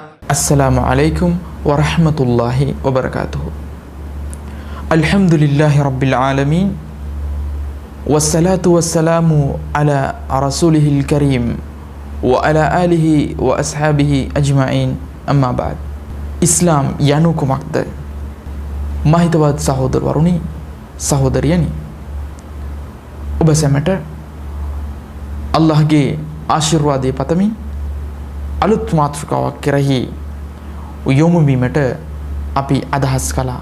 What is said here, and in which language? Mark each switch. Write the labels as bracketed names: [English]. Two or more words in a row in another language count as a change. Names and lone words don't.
[Arabic] السلام عليكم ورحمة الله وبركاته. الحمد لله رب العالمين والصلاة والسلام على رسوله الكريم وعلى آله وأصحابه أجمعين أما بعد. [Sinhala] ඉස්ලාම් යනු කුමක්ද? මහිතවත් සහෝදරවරුනි සහෝදරියනි, ඔබ සැමට අල්ලාහ්ගේ ආශිර්වාදය පතමින් අලුත් මාතෘකාවක් කෙරෙහි යොමු වීමට අපි අදහස් කළා.